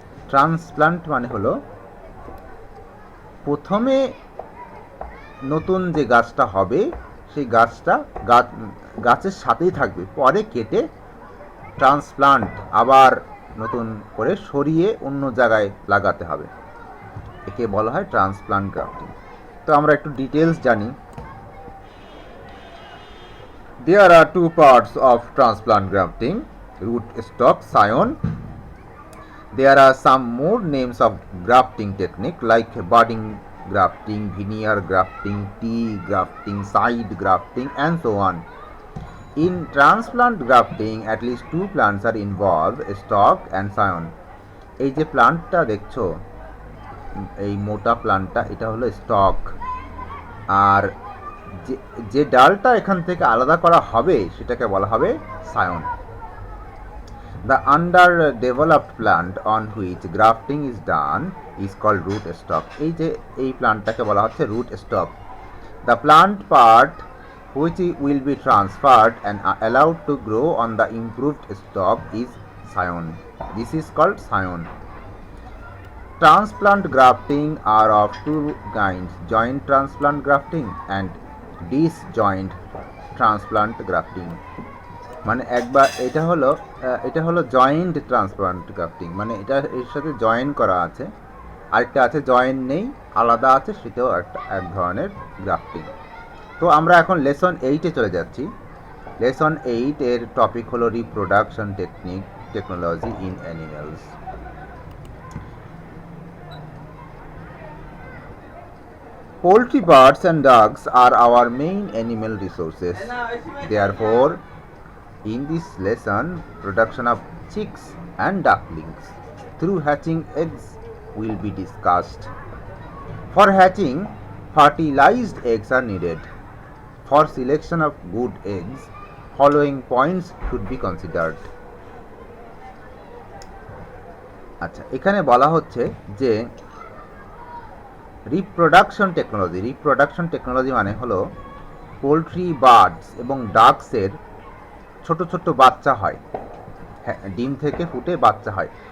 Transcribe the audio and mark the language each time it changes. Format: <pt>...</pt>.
<bn>Transplant মানে হলো প্রথমে নতুন যে গাছটা হবে সেই গাছটা গাছের সাথেই থাকবে, পরে কেটে ট্রান্সপ্লান্ট আবার নতুন করে সরিয়ে অন্য জায়গায় লাগাতে হবে, একে বলা হয় ট্রান্সপ্লান্ট গ্রাফটিং। তো আমরা একটু ডিটেলস জানি।</bn> <en>There are two parts of transplant grafting: root stock, scion. There are some more names of grafting technique like budding grafting, veneer grafting, tea grafting, side grafting, and so on. In transplant grafting, at least two plants are involved: stalk and scion.</en> <bn>এই যে প্লান্টটা দেখছো, এই মোটা প্লান্টটা, এটা হলো stock, আর যে ডালটা এখান থেকে আলাদা করা হবে সেটাকে বলা হবে Sayan.</bn> <en>The underdeveloped plant on which grafting is done is called root stock.</en> <bn>এই প্লান্টটাকে বলা হচ্ছে root stock.</bn> <en>The plant part which will be transferred and allowed to grow on the improved stock is scion. This is called scion. Transplant grafting are of two kinds: joint transplant grafting and disjoint transplant grafting.</en> <bn>মানে একবার এটা হলো joint transplant grafting, মানে এটা এর সাথে join করা আছে, আরেকটা আছে জয়েন নেই, আলাদা আছে, সেটাও এক ধরনের গ্রাফটিং। তো আমরা এখন লেসন 8-এ চলে যাচ্ছি। লেসন 8 এর টপিক হলো</bn> <en>Reproduction technology in animals. Poultry, birds and dogs are our main animal resources. Therefore, in this lesson, production of chicks and ducklings through hatching eggs will be discussed. For hatching, fertilized eggs are needed. For selection of good eggs, following points should be considered.</en> <bn>আচ্ছা, এখানে বলা হচ্ছে যে reproduction technology মানে হলো poultry, birds এবং ডাকসের ছোট ছোট বাচ্চা হয়, ডিম থেকে ফুটে বাচ্চা হয়।</bn>